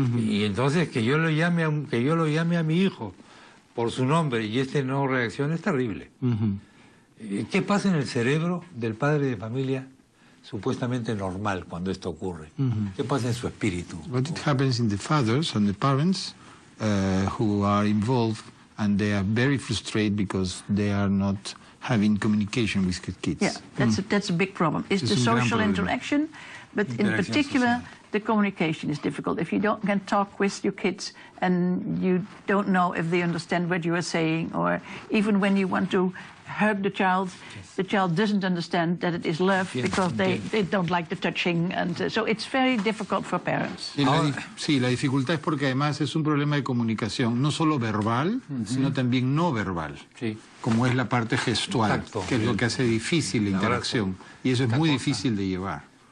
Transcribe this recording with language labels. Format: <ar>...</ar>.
<es>Y entonces que yo lo llame a mi hijo por su nombre y este no reacciona es terrible. ¿Qué pasa en el cerebro del padre de familia supuestamente normal cuando esto ocurre? ¿Qué pasa en su espíritu?</es> <en>What happens in the fathers and the parents who are involved and they are very frustrated because they are not having communication with kids. Yeah, that's a big problem. It's the social interaction, but in particular, the communication is difficult. If you can talk with your kids and you don't know if they understand what you are saying, or even when you want to hug the child doesn't understand that it is love because they don't like the touching, and so it's very difficult for parents.</en> <es>Sí, la dificultad es porque además es un problema de comunicación, no solo verbal, sino también no verbal, como es la parte gestual, que es lo que hace difícil la interacción, y eso es muy difícil de llevar.</es>